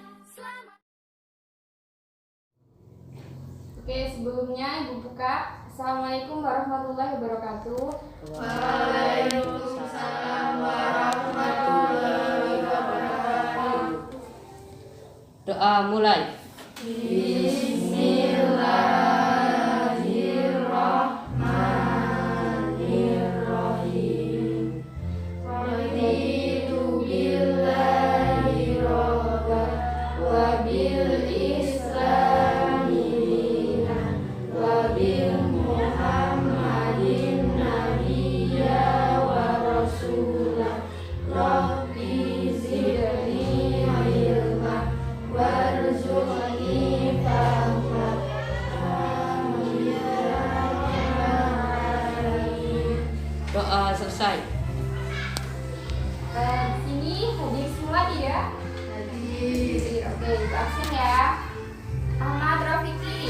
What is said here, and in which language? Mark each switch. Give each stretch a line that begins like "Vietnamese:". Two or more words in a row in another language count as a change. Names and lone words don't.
Indonesian: Oke, sebelumnya Ibu buka.
Arabic: السلام عليكم ورحمة الله وبركاته. وعليكم السلام ورحمة الله وبركاته.
Indonesian: Doa mulai.
Arabic: بسم الله الرحمن الرحيم. رضيت بالله ربا وبالإسلام دينا وبمحمد نبيا ورسولا. رب زدني علما وارزقني فهما.
Indonesian: Doa selesai. Sini hadir semua tidak? Hadir. Oke, Ibu absen ya. Ahmad Rafiki,